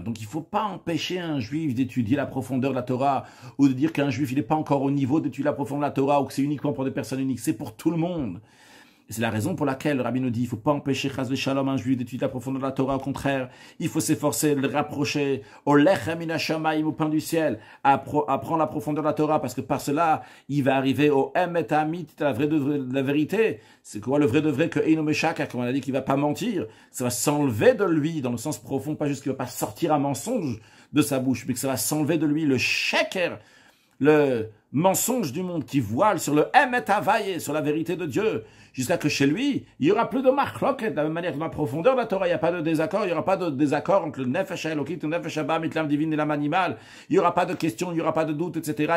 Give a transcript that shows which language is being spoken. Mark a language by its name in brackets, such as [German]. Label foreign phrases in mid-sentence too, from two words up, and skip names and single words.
[French] Donc il ne faut pas empêcher un juif d'étudier la profondeur de la Torah ou de dire qu'un juif il n'est pas encore au niveau d'étudier la profondeur de la Torah ou que c'est uniquement pour des personnes uniques. C'est pour tout le monde. Et c'est la raison pour laquelle le Rabbi nous dit il ne faut pas empêcher [Hebrew] חס ושלום [French] un juif d'étudier la profondeur de la Torah. Au contraire, il faut s'efforcer de le rapprocher au [Hebrew] לחם מן השמים, [French] au pain du ciel, à apprendre la profondeur de la Torah, parce que par cela, il va arriver au [Hebrew] אמת אמית, [French] la vraie de la vérité. C'est quoi le vrai de vrai que [Hebrew] אינו משקר, [French] comme on a dit qu'il ne va pas mentir. Ça va s'enlever de lui dans le sens profond, pas juste qu'il ne va pas sortir un mensonge de sa bouche, mais que ça va s'enlever de lui le sheker, le mensonge du monde qui voile sur le [Hebrew] אמת הויה, [French] sur la vérité de Dieu, jusqu'à que chez lui, il n'y aura plus de machloket, de la même manière que dans la profondeur de la Torah, il n'y a pas de désaccord, il n'y aura pas de désaccord entre le [Hebrew] נפש האלוקית, [French] le [Hebrew] נפש הבהמית, [French] l'âme divine et l'âme animale, il n'y aura pas de questions, il n'y aura pas de doute, etc.